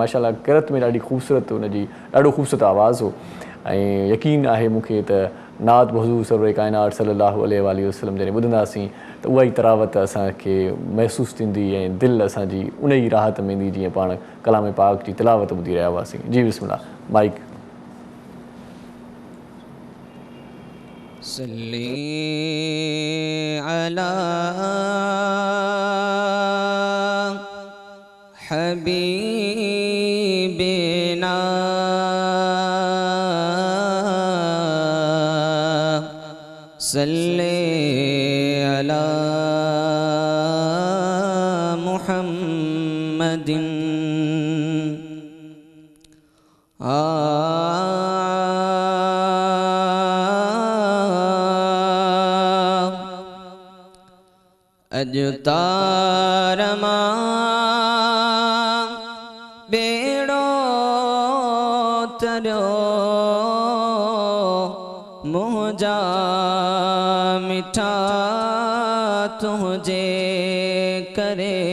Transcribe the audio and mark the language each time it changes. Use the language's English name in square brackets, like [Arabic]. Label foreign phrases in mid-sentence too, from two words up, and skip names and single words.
[Sindhi] माशाअल्लाह, किरत में ॾाढी ख़ूबसूरत हुनजी ॾाढो ख़ूबसूरत आवाज़ हो, ऐं यकीन आहे मूंखे त नात हुज़ूर सरवर काइनात [Arabic] صلى الله عليه وسلم [Sindhi] जॾहिं ॿुधंदासीं त उहा ई तरावत असांखे महसूसु थींदी ऐं दिलि असांजी उन ई राहत में ईंदी जीअं पाण कलाम पाक जी तिलावत ॿुधी रहिया हुआसीं। जी बिस्मिल्लाह, माइक। [Arabic] صل على حبيبنا صل على محمد [Sindhi] अॼु तारमा बेड़ो तरियो मुंहिंजा मिठा तुंहिंजे करे